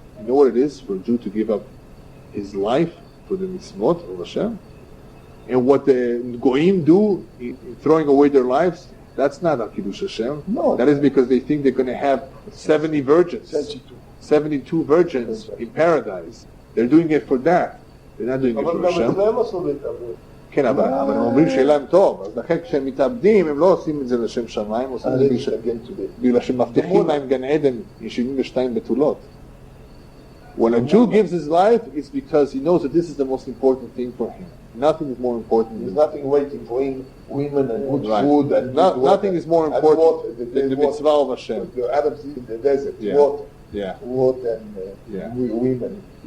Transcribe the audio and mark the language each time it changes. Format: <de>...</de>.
<en>You know what it is for a Jew to give up his life for the mitzvot of Hashem? And what the Goyim do in throwing away their lives, that's not al Kiddush Hashem. No. That is because they think they're going to have 70 virgins. 72 virgins in paradise. They're doing it for that. They're not doing it for Hashem.</en> <he>כן, אבל הם אומרים שיהיה להם טוב, אז לכן כשהם מתאבדים, הם לא עושים את זה לשם שמיים, עושים את זה בגלל שמבטיחים להם גן עדן עם 72 בתולות.</he> <en>When a Jew gives his life, it's because he knows that this is the most important thing for him. Nothing is more important. There's nothing waiting for him, women and good food and nothing is more important than the mitzvah of Hashem. The Arabs in the desert, water and women.</en>